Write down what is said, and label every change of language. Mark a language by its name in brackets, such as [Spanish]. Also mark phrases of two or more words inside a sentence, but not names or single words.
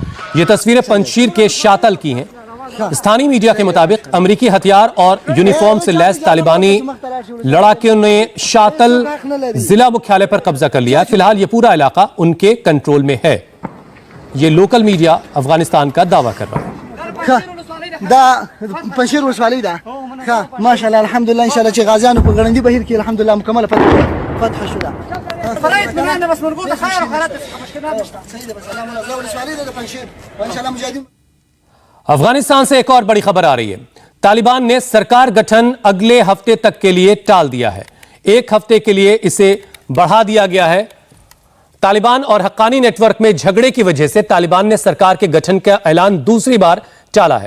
[Hindi] ये तस्वीरें पंचशीर के शातल की हैं। स्थानीय मीडिया के मुताबिक अमेरिकी हथियार और यूनिफॉर्म से लैस तालिबानी लड़ाकों ने शातल जिला मुख्यालय पर कब्जा कर लिया है। फिलहाल ये पूरा इलाका उनके कंट्रोल में है। ये लोकल मीडिया अफगानिस्तान का दावा कर रहा है। [Pashto] دا پنشیر ولسوالۍ ده ښه [Arabic] ماشاءالله الحمدلله ان شاء الله [Pashto] چې غازیانو په ګړندي بهیر کې الحمدلله مکمله فتح شوه فرایت مننه بس مرغو ته خیر او خیرات مشکلات نشته صحیح ده بس سلام الله ولسوالۍ ده پنشیر [Arabic] ان شاء الله [Pashto] مجاهدین। [Hindi] अफगानिस्तान से एक और बड़ी खबर आ रही है। तालिबान ने सरकार गठन अगले हफ्ते तक के लिए टाल दिया है। एक हफ्ते के लिए इसे बढ़ा दिया गया है। तालिबान और हक्कानी नेटवर्क में झगड़े की वजह से तालिबान ने सरकार के गठन का ऐलान दूसरी बार टाला है।